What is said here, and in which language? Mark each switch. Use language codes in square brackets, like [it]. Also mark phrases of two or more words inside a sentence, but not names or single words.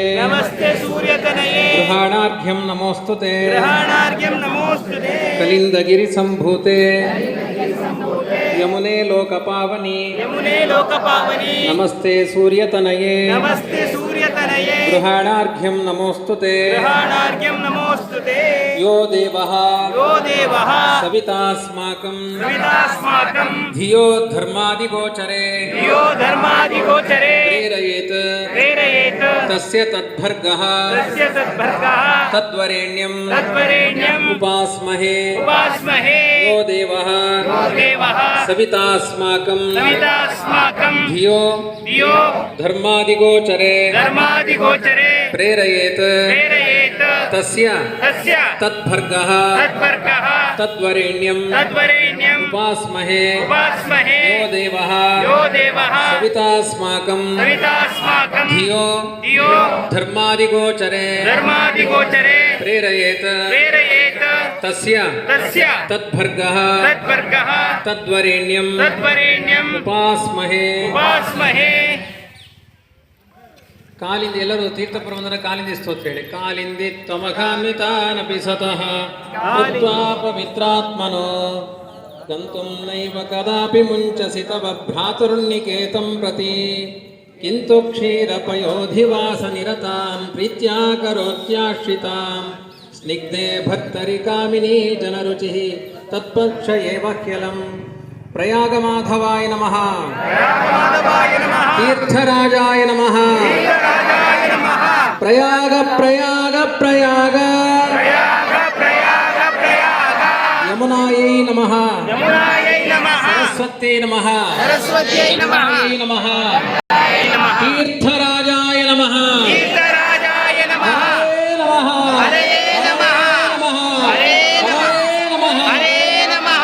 [sa] ನಮಸ್ತೆ ಸೂರ್ಯತನಯೇ ಗೃಹಾಣಾರ್ಘ್ಯಂ ನಮೋಸ್ತುತೆ ಗ್ರಹಣಾರ್ಘ್ಯಂ ನಮೋಸ್ತುತೆ ಕಲಿಂದಗಿರಿ ಸಂಭೂತೆ ಯಮುನೆ ಲೋಕಪಾವನಿ ಯಮುನೆ ಲೋಕಪಾವನಿ ನಮಸ್ತೆ ಸೂರ್ಯತನಯೇ ನಮಸ್ತೆ ಸೂರ್ಯತನಯೇ ಗೃಹಾಣಾರ್ಘ್ಯಂ ನಮೋಸ್ತುತೆ ಗ್ರಹಣಾರ್ಘ್ಯಂ ನಮೋಸ್ತುತೆ ಯೋ ದೇವಃ ಯೋ ದೇವಃ ಸವಿತಾಸ್ಮಾಕಂ ಸವಿತಾಸ್ಮಾಕಂ ಧಿಯೋ ಧರ್ಮಾದಿಗೋಚರೆ ಧಿಯೋ ಧರ್ಮಾದಿಗೋಚರೆ ಪ್ರೇರಯೇತ್ ಪ್ರೇರಯೇತ್ ತಸ್ಯ ತದ್ಭರ್ಗಃ ತಸ್ಯ ತದ್ಭರ್ಗಃ ತದ್ವರೆಣ್ಯಂ ತದ್ವರೆಣ್ಯಂ ಉಪಾಸ್ಮಹೇ ಉಪಾಸ್ಮಹೇ ಯೋ ದೇವಃ ಯೋ ದೇವಃ ಸವಿತಾಸ್ಮಾಕಂ ಸವಿತಾಸ್ಮಾಕಂ ಧಿಯೋ ಧಿಯೋ ಧರ್ಮಾದಿಗೋಚರೆ ಧರ್ಮಾದಿಗೋಚರೆ ಪ್ರೇರಯೇತ್ ಪ್ರೇರಯೇತ್ ತಸ್ಯ ತಸ್ಯ ತದ್ಭರ್ಗಃ ತದ್ಭರ್ಗಃ ತದ್ವರೆಣ್ಯಂ ತದ್ವರೆಣ್ಯಂ ಉಪಾಸ್ಮಹೇ ಉಪಾಸ್ಮಹೇ ಯೋ ದೇವಃ ಯೋ ದೇವಃ ಸವಿತಾಸ್ಮಾಕಂ ಸವಿತಾಸ್ಮಾಕಂ ಧಿಯೋ ಧಿಯೋ ಧರ್ಮಾದಿಗೋಚರೆ ಧರ್ಮಾದಿಗೋಚರೆ ಪ್ರೇರಯೇತ್ ಪ್ರೇರಯೇತ್ ತಸ್ಯ ತಸ್ಯ ತದ್ಭರ್ಗಃ ತದ್ಭರ್ಗಃ ತದ್ವರೆಣ್ಯಂ ತದ್ವರೆಣ್ಯಂ ಉಪಾಸ್ಮಹೇ ಉಪಾಸ್ಮಹೇ [kn] ಕಾಲಿಂದ ಎಲ್ಲರೂ ತೀರ್ಥಪ್ರಬಂಧನ ಕಾಲಿಂದ ಸ್ತೋತ್ರ ಹೇಳಿ [sa] ಕಾಲಿಂದಿ ತ್ವಮಘಾನ್ವಿತಾನಪಿ ಸತಃ ಕೃತ್ವಾ ಪವಿತ್ರಾತ್ಮನೋ ಗಂತುಂ ನೈವ ಕದಾಪಿ ಮುಂಚಸಿ ತವ ಭ್ರಾತೃನ್ನಿಕೇತಂ ಪ್ರತಿ ಕಿಂತು ಕ್ಷೀರಪಯೋಧಿವಾಸ ನಿರತಾಂ ಪ್ರೀತ್ಯಾ ಕರೋತ್ಯಾಶ್ರಿತಾಂ ಸ್ನಿಗ್ಧೆ ಭರ್ತರಿ ಕಾಮಿನಿ ಜನರುಚಿಃ ತತ್ಪಕ್ಷ ಏವ ಹ್ಯಲಂ ಪ್ರಯಾಗ ಮಾಧವಾಯ ನಮಃ ತೀರ್ಥರಾಜಾಯ ನಮಃ ಪ್ರಯಾಗ ಪ್ರಯಾಗ ಪ್ರಯಾಗ ಯಮುನಾಯೈ ನಮಃ ಯಮುನಾಯೈ ನಮಃ ಸರಸ್ವತ್ಯೈ ನಮಃ ಸರಸ್ವತ್ಯೈ ನಮಃ ನಮಃ ತೀರ್ಥರಾಜಾಯ ನಮಃ ತೀರ್ಥರಾಜಾಯ ನಮಃ ನಮಃ ಹರಯೇ ನಮಃ ಹರೇ ನಮಃ ಹರೇ ನಮಃ